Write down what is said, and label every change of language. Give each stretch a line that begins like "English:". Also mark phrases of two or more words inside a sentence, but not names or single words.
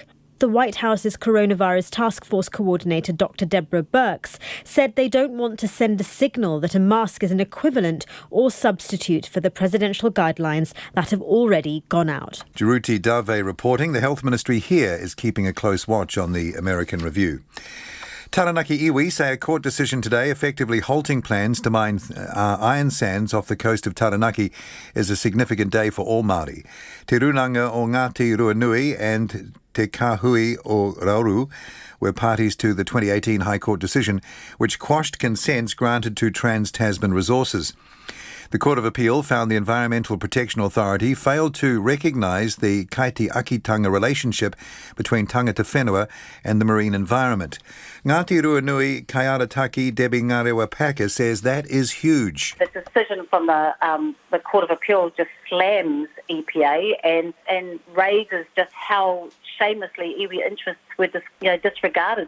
English: The White House's Coronavirus Task Force coordinator, Dr. Deborah Birx, said they don't want to send a signal that a mask is an equivalent or substitute for the presidential guidelines that have already gone out. Jagruti Dave reporting the Health Ministry here is keeping a close watch on the American review. Taranaki iwi say a court decision today effectively halting plans to mine iron sands off the coast of Taranaki is a significant day for all Māori. Te Runanga o Ngāti Ruanui and Te Kahui o Rauru were parties to the 2018 High Court decision, which quashed consents granted to Trans-Tasman Resources. The Court of Appeal found the Environmental Protection Authority failed to recognise the kaiti-akitanga relationship between
Māori: tangata whenua
English: and the marine environment. Ngāti Ruanui Kaiarataki Debbie Ngarewa-Packer says that is huge. The decision from the Court of Appeal just slams EPA and raises just how shamelessly iwi interests were disregarded.